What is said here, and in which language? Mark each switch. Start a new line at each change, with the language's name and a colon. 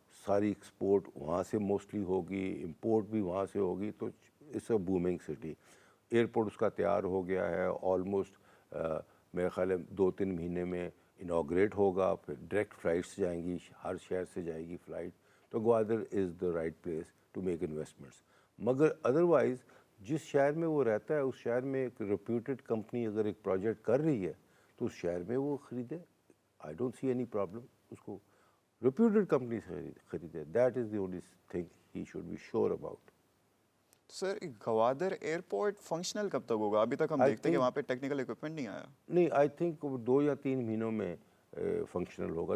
Urdu: ساری ایکسپورٹ وہاں سے موسٹلی ہوگی, امپورٹ بھی وہاں سے ہوگی, تو
English: It's a booming city.
Urdu: Airport اس کا تیار ہو گیا ہے آلموسٹ, میرے خیال ہے 2-3 مہینے میں انوگریٹ ہوگا, پھر ڈائریکٹ فلائٹس جائیں گی, ہر شہر سے جائے گی فلائٹ.
English: تو Gwadar is the right place to make investments.
Urdu: مگر ادروائز جس شہر میں وہ رہتا ہے اس شہر میں ایک ریپیوٹیڈ کمپنی اگر ایک پروجیکٹ کر رہی ہے تو اس شہر میں وہ خریدے.
English: I don't see any problem,
Urdu: اس کو ریپیوٹیڈ کمپنی سے خریدے.
English: That is the only thing he should be sure about.
Urdu: Sir Gwadar airport functional کب تک ہوگا؟ ابھی تک ہم
English: I
Urdu: دیکھتے ہیں کہ
English: think-
Urdu: وہاں پہ ٹیکنیکل اکوپمنٹ نہیں آیا. نہیں,
English: I think
Urdu: 2 یا 3 مہینوں میں فنکشنل ہوگا.